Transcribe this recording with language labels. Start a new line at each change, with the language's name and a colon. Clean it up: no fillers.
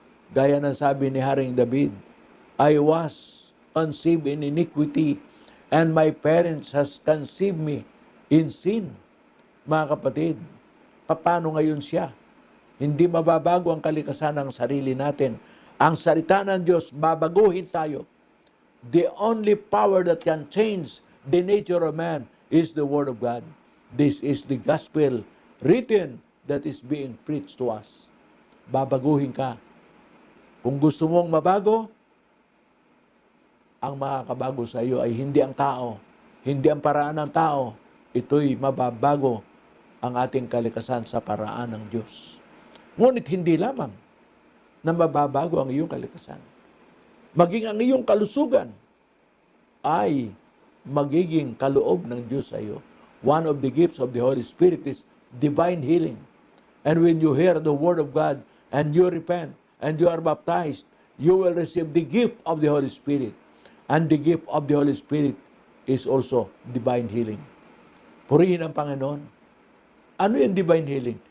Filipino: Gaya ng sabi ni Haring David,
English: I was conceived in iniquity, and my parents has conceived me in sin.
Filipino: Mga kapatid, paano ngayon siya? Hindi mababago ang kalikasan ng sarili natin. Ang salita ng Diyos, babaguhin tayo.
English: The only power that can change the nature of man is the Word of God. This is the gospel written that is being preached to us.
Filipino: Babaguhin ka. Kung gusto mong mabago, ang makakabago sa iyo ay hindi ang tao, hindi ang paraan ng tao. Ito'y mababago ang ating kalikasan sa paraan ng Diyos. Ngunit hindi lamang na mababago ang iyong kalikasan. Maging ang iyong kalusugan ay magiging kaloob ng Diyos sa iyo.
English: One of the gifts of the Holy Spirit is divine healing. And when you hear the Word of God and you repent and you are baptized, you will receive the gift of the Holy Spirit. And the gift of the Holy Spirit is also divine healing.
Filipino: Purihin ang Panginoon. Ano yung
English: divine healing?